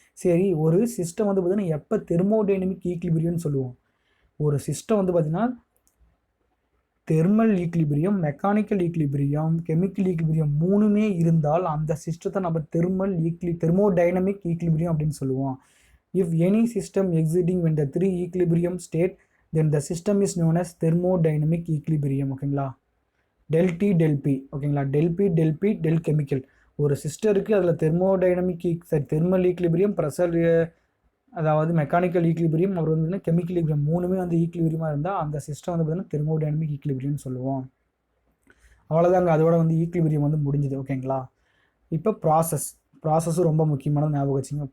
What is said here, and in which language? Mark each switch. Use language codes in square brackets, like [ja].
[ta] சரி, ஒரு சிஸ்டம் வந்து பார்த்திங்கன்னா எப்போ தெர்மோடைனமிக் ஈக்லிபிரியம்னு சொல்லுவோம்? ஒரு சிஸ்டம் வந்து பார்த்திங்கன்னா thermal equilibrium, mechanical equilibrium, chemical equilibrium 3மே இருந்தால் அந்த சிஸ்டத்தை நம்ம தெர்மோடைனமிக் ஈக்லிபிரியம் அப்படின்னு சொல்லுவோம். [en] If any system existing when the 3 equilibrium state then the system is known as thermodynamic equilibrium. ஓகேங்களா. Del T del P. ஓகேங்களா. Del P del chemical. [ta] ஒரு system இருக்குது, அதில் தெர்மல் ஈக்லிபிரியம், ப்ரெஷர் அதாவது மெக்கானிக்கல் ஈக்லிபிரியம், அப்புறம் வந்து கெமிக்கல் ஈக்லிபிரியம் 3மே வந்து ஈக்லிபிரியமாக இருந்தால் அந்த சிஸ்டம் வந்து பார்த்திங்கன்னா தெர்மோடைனமிக் ஈக்லிபிரியம்னு சொல்லுவோம். அவ்வளோதாங்க, அதோட வந்து ஈக்லிபிரியம் வந்து முடிஞ்சுது. ஓகேங்களா. இப்போ ப்ராசஸும் ரொம்ப முக்கியமானது, ஞாபகம் வச்சுங்க.